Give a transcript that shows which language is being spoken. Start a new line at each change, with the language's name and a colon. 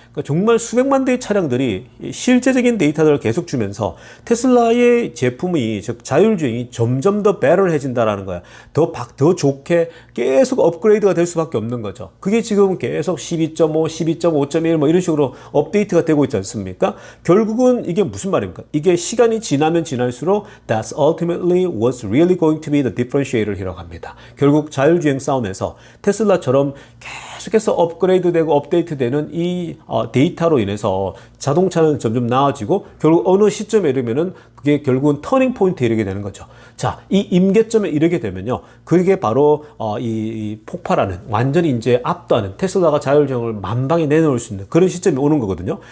Korean: 그러니까 정말 수백만 대의 차량들이 실제적인 데이터들을 계속 주면서 테슬라의 제품이 즉 자율주행이 점점 더 배럴해진다라는 거야. 더 좋게 계속 업그레이드가 될 수밖에 없는 거죠. 그게 지금 계속 12.5, 12.5.1 뭐 이런 식으로 업데이트가 되고 있지 않습니까? 결국은 이게 무슨 말입니까? 이게 시간이 지나면 지날수록
English: that's ultimately what's really going to be the differentiator이라고
Korean: 합니다. 결국 자율주행 싸움에서 테슬라처럼 계속해서 업그레이드되고 업데이트되는 이 데이터로 인해서 자동차는 점점 나아지고 결국 어느 시점에 이르면은 그게 결국은 터닝 포인트에 이르게 되는 거죠. 자, 이 임계점에 이르게 되면요. 그게 바로 이 폭발하는 완전히 이제 압도하는 테슬라가 자율주행을 만방에 내놓을 수 있는 그런 시점이 오는 거거든요.